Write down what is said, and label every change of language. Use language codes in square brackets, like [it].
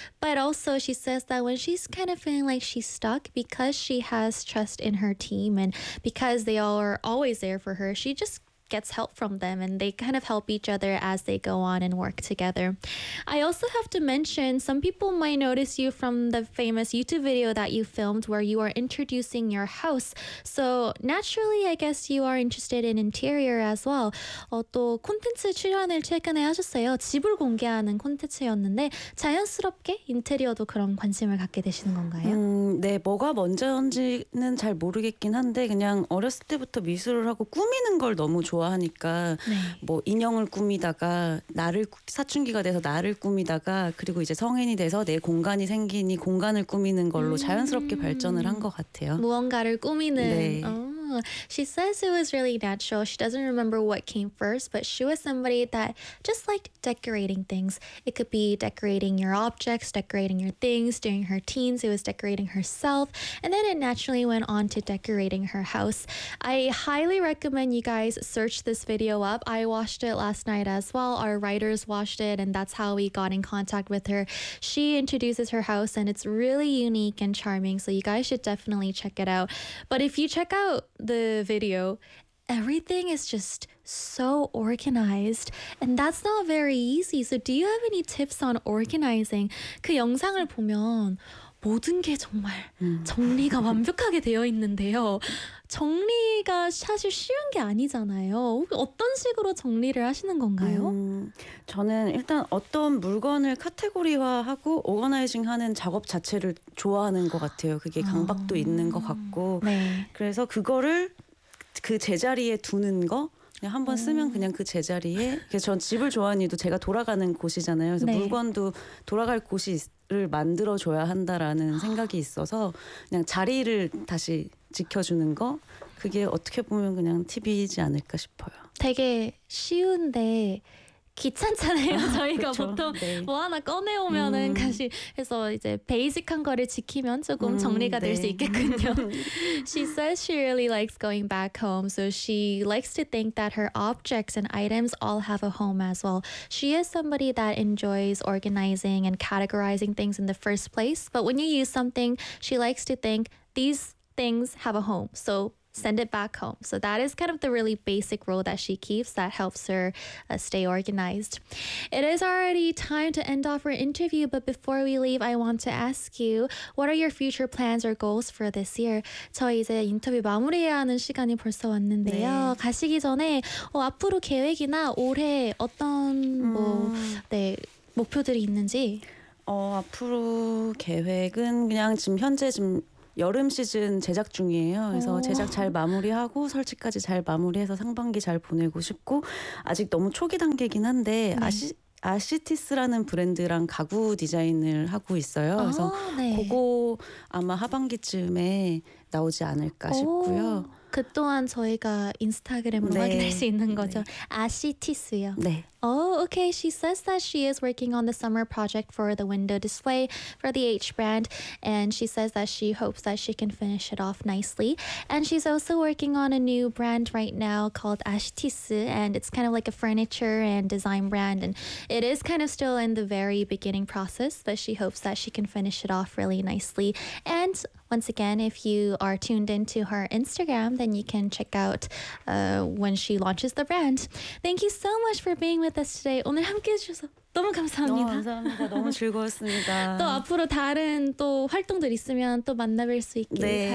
[en] But also, she says that when she's kind of feeling like she's stuck, because she has trust in her team and because they all are always there for her, she just gets help from them and they kind of help each other as they go on and work together. I also have to mention, some people might notice you from the famous YouTube video that you filmed where you are introducing your house. So naturally, I guess you are interested in interior as well. [ko] 또 콘텐츠 출연을 최근에 하셨어요. 집을 공개하는 콘텐츠였는데 자연스럽게 인테리어도 그런 관심을 갖게 되시는 건가요? 네, 뭐가 먼저인지는 잘 모르겠긴 한데 그냥 어렸을 때부터 미술을 하고 꾸미는 걸 너무 좋아하니까 네. 뭐 인형을 꾸미다가 나를 사춘기가 돼서 나를 꾸미다가 그리고 이제 성인이 돼서 내 공간이 생기니 공간을 꾸미는 걸로 자연스럽게 발전을 한 것 같아요. 무언가를 꾸미는. 네. [en] She says it was really natural. She doesn't remember what came first, but she was somebody that just liked decorating things. It could be decorating your objects, decorating your things. During her teens, it was decorating herself. And then it naturally went on to decorating her house. I highly recommend you guys search this video up. I watched it last night as well. Our writers watched it, and that's how we got in contact with her. She introduces her house, and it's really unique and charming, so you guys should definitely check it out. But if you check out the video, everything is just so organized, and that's not very easy. So do you have any tips on organizing? [ko] 그 영상을 보면 모든 게 정말 정리가 완벽하게 되어 있는데요. 정리가 사실 쉬운 게 아니잖아요. 어떤 식으로 정리를 하시는 건가요? 저는 일단 어떤 물건을 카테고리화하고 오거나이징하는 작업 자체를 좋아하는 것 같아요. 그게 강박도 있는 것 같고 네. 그래서 그거를 그 제자리에 두는 거 그냥 한번 쓰면 그냥 그 제자리에 그래서 전 집을 좋아하니도 제가 돌아가는 곳이잖아요. 그래서 네. 물건도 돌아갈 곳이 를 만들어줘야 한다라는 생각이 있어서 그냥 자리를 다시 지켜주는 거 그게 어떻게 보면 그냥 팁이지 않을까 싶어요. 되게 쉬운데 귀찮잖아요. 저희가 그쵸? 보통 네. 뭐 하나 꺼내오면은 다시 해서 이제 베이직한 거를 지키면 조금 정리가 네. 될 수 있겠군요. [en] She says she really likes going back home, so she likes to think that her objects and items all have a home as well. She is somebody that enjoys organizing and categorizing things in the first place, but when you use something, she likes to think these things have a home. So send it back home. So that is kind of the really basic rule that she keeps that helps her stay organized. It is already time to end off our interview, but before we leave, I want to ask you, what are your future plans or goals for this year? [ko] 저희 이제 인터뷰 마무리해야 하는 시간이 벌써 왔는데요. 네. 가시기 전에 앞으로 계획이나 올해 어떤 네, 목표들이 있는지? 앞으로 계획은 그냥 지금 현재 여름 시즌 제작 중이에요. 그래서 제작 잘 마무리하고 설치까지 잘 마무리해서 상반기 잘 보내고 싶고 아직 너무 초기 단계긴 한데 네. 아시티스라는 브랜드랑 가구 디자인을 하고 있어요. 그래서 네. 그거 아마 하반기쯤에 나오지 않을까 싶고요. 그 또한 저희가 인스타그램으로 네. 확인할 수 있는 거죠. 네. 아시티스요. 네. [en] Oh, okay. She says that she is working on the summer project for the window display for the H brand, and she says that she hopes that she can finish it off nicely. And she's also working on a new brand right now called Ashitisu, and it's kind of like a furniture and design brand, and it is kind of still in the very beginning process, but she hopes that she can finish it off really nicely. And once again, if you are tuned into her Instagram, then you can check out when she launches the brand. Thank you so much for being with us today. [ko] 오늘 함께 해주셔서 너무 감사합니다. 너무 감사합니다. 너무 즐거웠습니다. 또 앞으로 다른 또 활동들 있으면 또 만나뵐 수 있길 네.